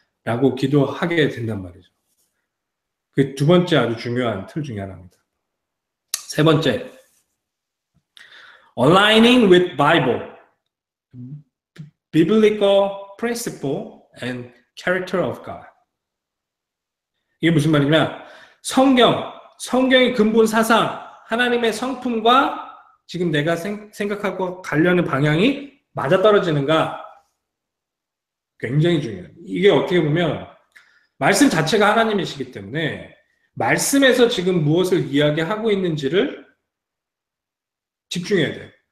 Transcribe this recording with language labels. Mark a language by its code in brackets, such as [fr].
[ko] 라고 기도하게 된단 말이죠. 그 두 번째 아주 중요한 틀 중에 하나입니다. 세 번째, [en] aligning with Bible, biblical principle and character of God. [ko] 이게 무슨 말이냐? 성경의 근본 사상, 하나님의 성품과 지금 내가 생각하고 가려는 방향이 맞아떨어지는가? 굉장히 중요해요. 이게 어떻게 보면 말씀 자체가 하나님이시기 때문에 말씀에서 지금 무엇을 이야기하고 있는지를 집중해야 돼요.